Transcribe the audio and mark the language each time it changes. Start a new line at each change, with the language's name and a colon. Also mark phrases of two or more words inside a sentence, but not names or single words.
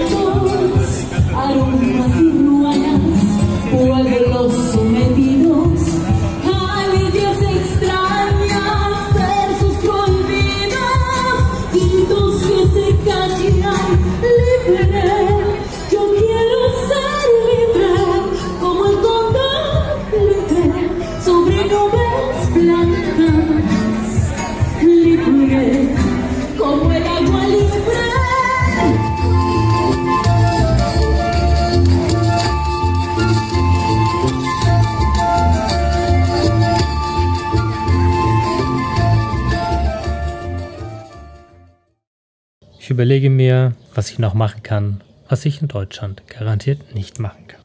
Spanish: aromas y ruanas, pueblos sometidos, alivos extrañas, versos prohibidos, gritos que se callan, libre. Yo quiero ser libre, como el cóndor libre, sobre nubes blancas, libre, como el agua libre.
German: Ich überlege mir, was ich noch machen kann, was ich in Deutschland garantiert nicht machen kann.